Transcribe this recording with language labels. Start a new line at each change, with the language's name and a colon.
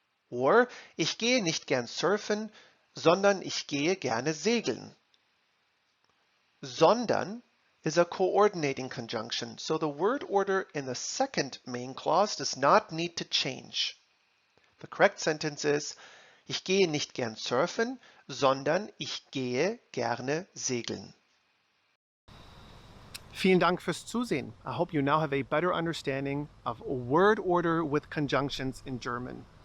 English: Or,
German: ich gehe nicht gern surfen, sondern ich gehe gerne segeln.
English: Sondern is a coordinating conjunction, so the word order in the second main clause does not need to change. The correct sentence is,
German: ich gehe nicht gern surfen, sondern ich gehe gerne segeln. Vielen Dank fürs Zusehen.
English: I hope you now have a better understanding of word order with conjunctions in German.